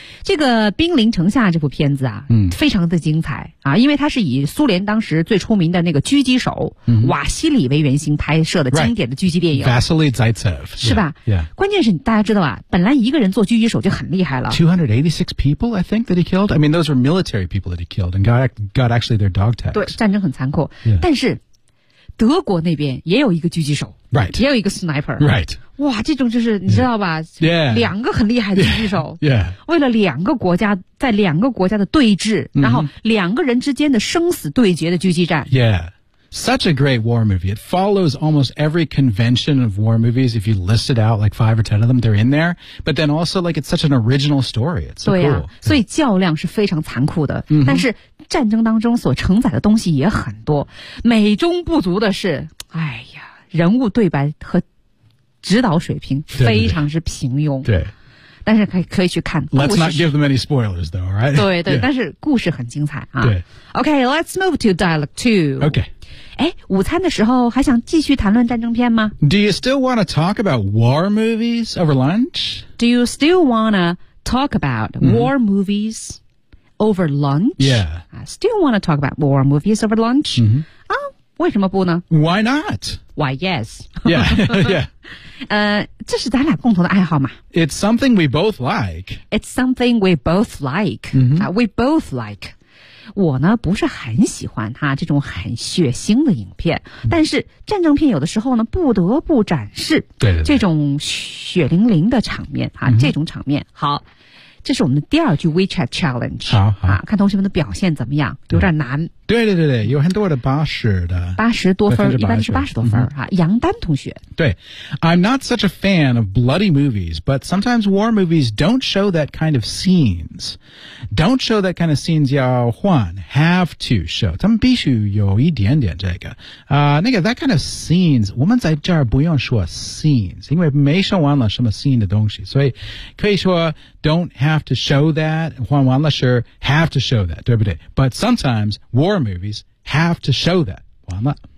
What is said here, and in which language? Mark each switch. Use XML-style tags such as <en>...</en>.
<zh>这个《兵临城下》这部片子啊、嗯、非常的精彩啊，因为它是以苏联当时最出名的那个狙击手、mm-hmm. 瓦西里为原型拍摄的经典的狙击电影。</zh> <en>Right. Vasily Zaitsev.</en> <zh>是吧</zh> <en>yeah. Yeah.</en> <zh>关键是大家知道啊，本来一个人做狙击手就很厉害了。</zh> <en>286 people, I think, that he killed. I mean, those were military people that he killed and got actually their dog tags.</en> <zh>对，战争很残酷。</zh> <en>Yeah.</en> <zh>但是德国那边也有一个狙击手。</zh> <en>Right.</en> <zh>也有一个 sniper.</zh> <en>Right.</en> <zh>哇，这种就是你知道吧</zh> <en>yeah. Yeah.</en> <zh>两个很厉害的狙击手</zh> <en>yeah. Yeah.</en> <zh>为了两个国家在两个国家的对峙、mm-hmm. 然后两个人之间的生死对决的狙击战</zh> <en>Yeah. Such a great war movie. It follows almost every convention of war movies. If you list it out like 5 or 10 of them, they're in there. But then also like it's such an original story. It's so、啊、 cool.</en> <zh>所以较量是非常残酷的、 mm-hmm. 但是战争当中所承载的东西也很多。美中不足的是哎呀人物对白和指导水平非常之平庸对, 对, 对, 对，但是可以去看</zh> <en>Let's not give them any spoilers though, right?</en> <zh>对对、yeah. 但是故事很精彩啊。对</zh> <en>OK, let's move to dialogue 2 OK</en> <zh>诶午餐的时候还想继续谈论战争片吗</zh> <en>Do you still want to talk about war movies over lunch? Do you still want to talk about、mm-hmm. war movies over lunch? Yeah I still want to talk about war movies over lunch? 嗯、mm-hmm.</en> <zh>为什么不呢</zh> <en>Why not? Why yes. Yeah, yeah.</en> <zh>这是咱俩共同的爱好嘛</zh> <en>It's something we both like. It's something we both like.、 Mm-hmm. We both like.</en> <zh>我呢不是很喜欢哈这种很血腥的影片、mm-hmm. 但是战争片有的时候呢不得不展示对对对这种血淋淋的场面哈、mm-hmm. 这种场面好这是我们的第二句 WeChat Challenge 好好、啊、看同学们的表现怎么样有点难对对对对有很多的80的 80多分 80 一般是80多分、嗯啊、杨丹同学</zh> <en>对 I'm not such a fan of bloody movies but sometimes war movies don't show that kind of scenes don't show that kind of scenes 要换 have to show</en> <zh>他们必须有一点点这个、那个</zh> <en>that kind of scenes</en> <zh>我们在这儿不用说</zh> <en>scenes</en> <zh>因为没说完了什么</zh> <en>scene 的东西所以可以说 don't have to show that 换完了 sure have to show that 对不对 but sometimes war movies have to show that 完了</en>